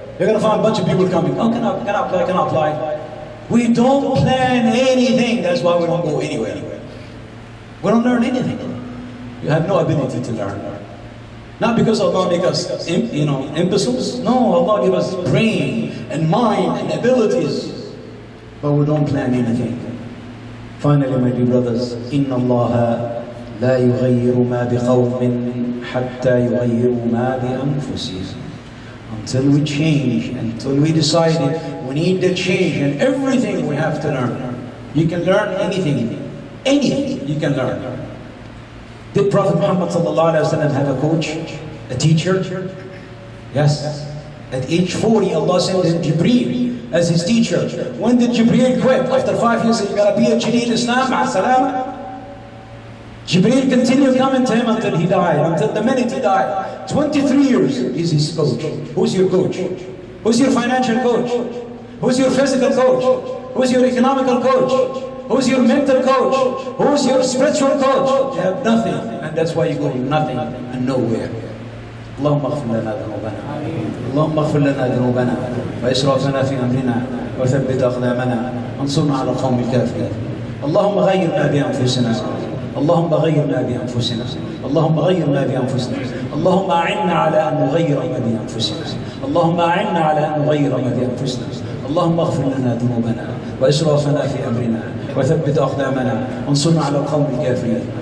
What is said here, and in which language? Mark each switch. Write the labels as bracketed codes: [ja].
[en] You're going to find a bunch of people coming. Oh, can I apply? We don't plan anything. That's why we don't go anywhere. We don't learn anything. You have no ability to learn. Not because Allah make us, imbeciles. No, Allah give us brain and mind and abilities. But we don't plan anything. Finally, my dear brothers, [ar] إِنَّ اللَّهَ لَا يُغَيِّرُ مَا بِقَوْمٍ حَتَّى يُغَيِّرُوا مَا بِأَنفُسِهِمْ. [en] Until we change, until we decide we need to change, and everything we have to learn. You can learn anything. Anything you can learn. Did Prophet Muhammad ﷺ have a coach, a teacher? Yes. At age 40, Allah sent him Jibreel as his teacher. When did Jibreel quit? After 5 years, he got a PhD in Islam. Jibreel continued coming to him until he died, until the minute he died. 23 years is his coach. Who's your coach? Who's your financial coach? Who's your physical coach? Who's your economical coach? Who's your mental coach? Who's your spiritual coach? You have nothing, and that's why you go nothing and nowhere. [ar] اللهم اغفر لنا ذنوبنا اللهم اغفر لنا ذنوبنا وإسرافنا في أمرنا وثبت أقدامنا وانصرنا على القوم الكافرين. اللهم غيرنا بأنفسنا اللهم غيرنا بأنفسنا اللهم غيرنا بأنفسنا اللهم أعنا على أن نغير ما بأنفسنا اللهم أعنا على أن نغير ما بأنفسنا اللهم اغفر لنا ذنوبنا وإسرافنا في أمرنا وثبت أقدامنا وانصرنا على القوم الكافرين.